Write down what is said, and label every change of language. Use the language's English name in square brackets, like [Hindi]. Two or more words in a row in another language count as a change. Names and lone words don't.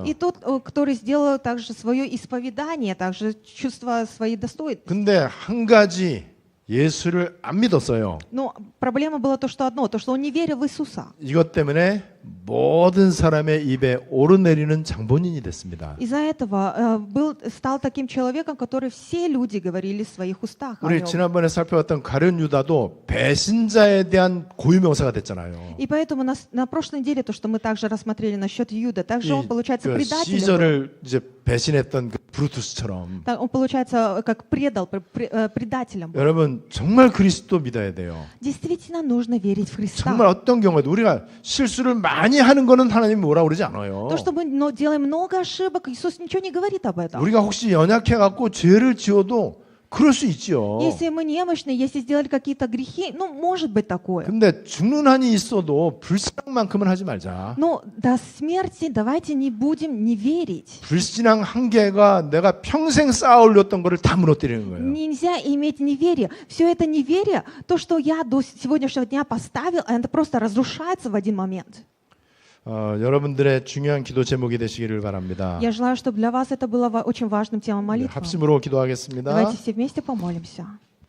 [Russian] И тот, который сделал также свое исповедание, также чувство своей достоинства. [Korean] 근데 한 가지 예수를 안 믿었어요. [Russian] Но проблема была то, что одно, то, что он не верил в Иисуса. [Korean] 이것 때문에 모든 사람의 입에 오르내리는 장본인이 됐습니다. [Russian] Из-за этого стал таким человеком, который все люди говорили в своих устах. о [Korean] 우리 [Russian] нем. [Korean] 지난번에 살펴봤던 가룟 유다도 배신자에 대한 고유명사가 됐잖아요. [Russian] И поэтому на прошлой неделе, то, что мы также рассмотрели насчет Юда, также он, получается, [Korean] 그 [Russian] предателем был. [Korean] 시절을 이제 배신했던 그 브루투스처럼. [Russian] Он, получается, как предателем был. [Korean] 여러분 정말 그리스도 믿어야 돼요. [Russian] Действительно нужно верить в Христа. [Korean] 정말 어떤 경우에도 우리가 실수를 많이 하는 거는 하나님이 뭐라 그러지 않아요. [Russian] То, что мы делаем много ошибок, Иисус ничего не говорит об этом. [Korean] 우리가 혹시 연약해갖고 죄를 지어도 그럴 수 있지요. [Russian] Если мы немощны, если сделали какие-то грехи, ну, может быть такое. [Korean] 근데 죽는 한이 있어도 불신앙만큼은 하지 말자. [Russian] Но до смерти давайте не будем не верить. [Korean] 불신앙 한계가 내가 평생 쌓아 올렸던 거를 다 무너뜨리는 거예요. [Russian] Нельзя иметь неверие. Все это неверие, то, что я до сегодняшнего дня поставил, это просто разрушается в один момент. [Korean] 여러분들의 중요한 기도 제목이 되시기를 바랍니다. [Russian] Я желаю, чтобы для вас это было очень важным темой молитвы. [Korean] 합심으로 기도하겠습니다. [Russian] Давайте все вместе помолимся.